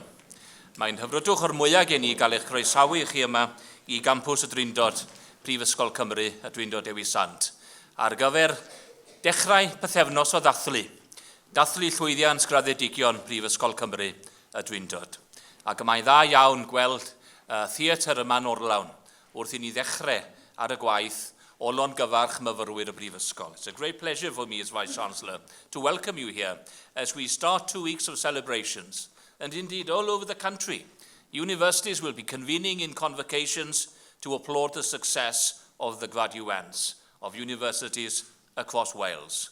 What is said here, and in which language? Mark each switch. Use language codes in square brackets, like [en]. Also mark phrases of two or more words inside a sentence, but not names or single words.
[cy] Mae'n hyfrydwch o'r mwyaf gen i gael eich croesawu i chi yma i gampws y Drindod, Prifysgol Cymru a Drindod Dewi Sant, ar gyfer dechrau pythefnos o ddathlu llwyddiant graddedigion Prifysgol Cymru a Drindod. Ac mae'n dda iawn gweld theatr yma'n Orlawn wrth i ni ddechrau ar y gwaith o longyfarch myfyrwyr y Prifysgol. [en] It's a great pleasure for me as Vice-Chancellor to welcome you here as we start 2 weeks of celebrations. And indeed, all over the country, universities will be convening in convocations to applaud the success of the graduates of universities across Wales.